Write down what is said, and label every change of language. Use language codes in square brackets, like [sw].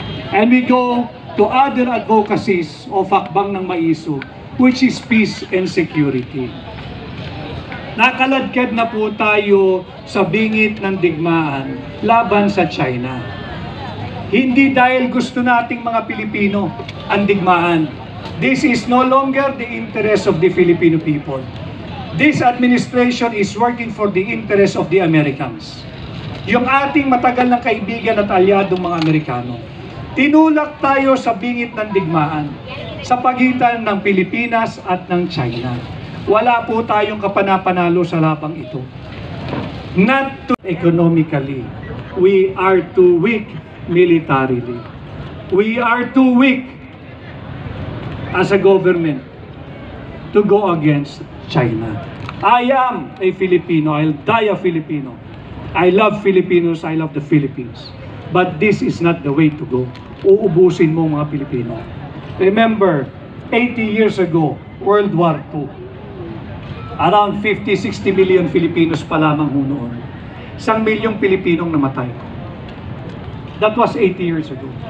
[en] And we go to other advocacies of Hakbang ng Maiso, which is peace and security. [tl] Nakaladkad na po tayo sa bingit ng digmaan laban sa China. Hindi dahil gusto nating mga Pilipino ang digmaan. [en] This is no longer the interest of the Filipino people. This administration is working for the interest of the Americans. [tl] Yung ating matagal na kaibigan at alyadong mga Amerikano. Tinulak tayo sa bingit ng digmaan sa pagitan ng Pilipinas at ng China. Wala po tayong kapanapanalo sa labang ito. [en] Not to economically. We are too weak militarily. We are too weak as a government to go against China. I am a Filipino. I'll die a Filipino. I love Filipinos. I love the Philippines. But this is not the way to go. [tl] Uubusin mo mga Pilipino. [en] Remember, 80 years ago, World War II. Around 50-60 million Filipinos [tl] pa lamang ho noon. 1 milyong Pilipinong namatay. [en] That was 80 years ago.